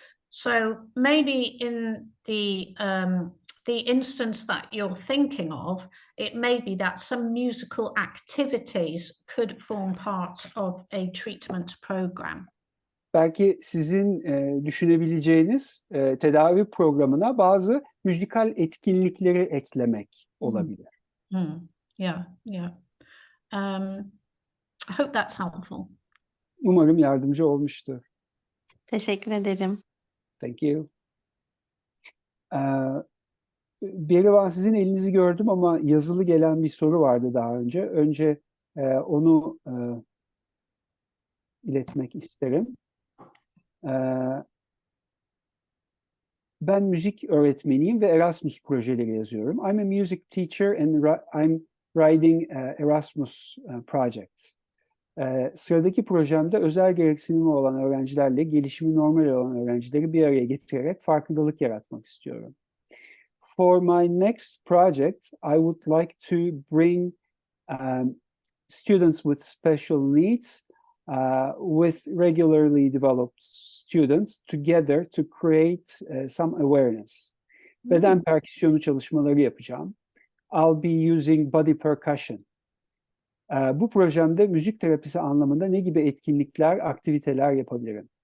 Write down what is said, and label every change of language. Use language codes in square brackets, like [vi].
[en] So maybe in the instance that you're thinking of, it may be that some musical activities could form part of a treatment program. [tr] Belki sizin düşünebileceğiniz tedavi programına bazı müzikal etkinlikleri eklemek olabilir. [en] Yeah. I hope that's helpful. [tr] Umarım yardımcı olmuştur. Teşekkür ederim. [en] Thank you. [tr] Berivan, sizin elinizi gördüm ama yazılı gelen bir soru vardı daha önce. Önce onu iletmek isterim. Ben müzik öğretmeniyim ve Erasmus projeleri yazıyorum. [en] I'm a music teacher and I'm writing Erasmus projects. [tr] Sıradaki projemde özel gereksinimi olan öğrencilerle gelişimi normal olan öğrencileri bir araya getirerek farkındalık yaratmak istiyorum. [en] For my next project, I would like to bring students with special needs with regularly developed students together to create some awareness. [tr] Beden perküsyonu çalışmaları yapacağım. [en] I'll be using body percussion. [tr] Bu projemde müzik terapisi anlamında ne gibi etkinlikler, aktiviteler yapabilirim?